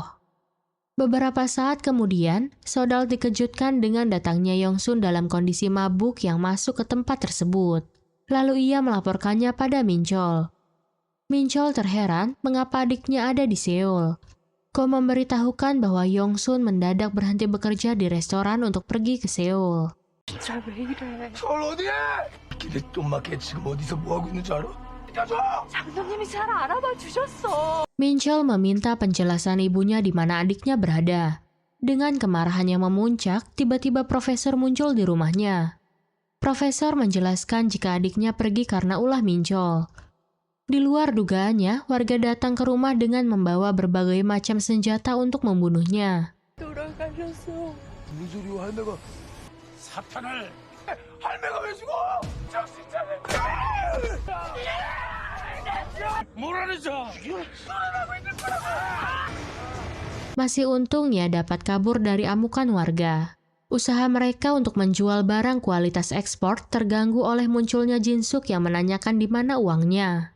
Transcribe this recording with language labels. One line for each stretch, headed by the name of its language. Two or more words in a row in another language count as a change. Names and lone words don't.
Indonesian: Beberapa saat kemudian, Sodal dikejutkan dengan datangnya Yongsun dalam kondisi mabuk yang masuk ke tempat tersebut. Lalu ia melaporkannya pada Minchol. Minchol terheran mengapa adiknya ada di Seoul. Ko memberitahukan bahwa Yongsun mendadak berhenti bekerja di restoran untuk pergi ke Seoul.
Korean: 서울 어디에? 길에 좀 막혀 지금 어디서 뭐하고 있는지 알아? 장로님이 잘 알아봐 주셨어.
Indonesian: Minchol meminta penjelasan ibunya di mana adiknya berada. Dengan kemarahannya memuncak, tiba-tiba profesor muncul di rumahnya. Profesor menjelaskan jika adiknya pergi karena ulah Minchol. Di luar dugaannya, warga datang ke rumah dengan membawa berbagai macam senjata untuk membunuhnya.
Korean: 무슨 소리야 할매가 사탄을 할매가 왜 죽어? 정신 차려.
Indonesian: Masih untung ia dapat kabur dari amukan warga. Usaha mereka untuk menjual barang kualitas ekspor terganggu oleh munculnya Jinsuk yang menanyakan di mana uangnya.